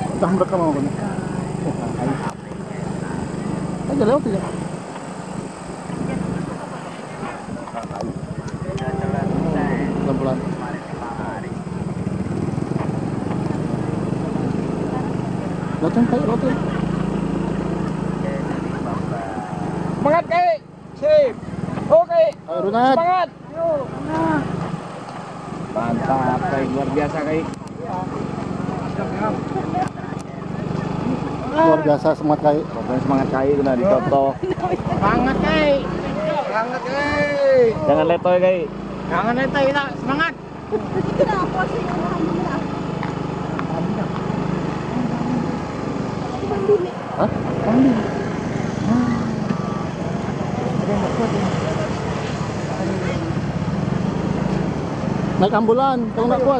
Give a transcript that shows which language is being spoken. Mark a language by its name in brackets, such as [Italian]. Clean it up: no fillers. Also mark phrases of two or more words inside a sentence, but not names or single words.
[Indonesian] Dah mereka mau kan. Ayo lewat ya. Pelan-pelan. Lewat kai, lewat. Semangat, Kai. Sip. Oke. Ayo Runat. Semangat. Mantap, Kai. Luar biasa, Kai. Luar biasa semangat kai. Pokoknya semangat, Kai. Kena dicontoh. Semangat, Kai. Semangat, Kai. Jangan letoy, Kai. Jangan letoy, kita semangat. Hah? Pambil. Naik ambulan kalau nggak kuat.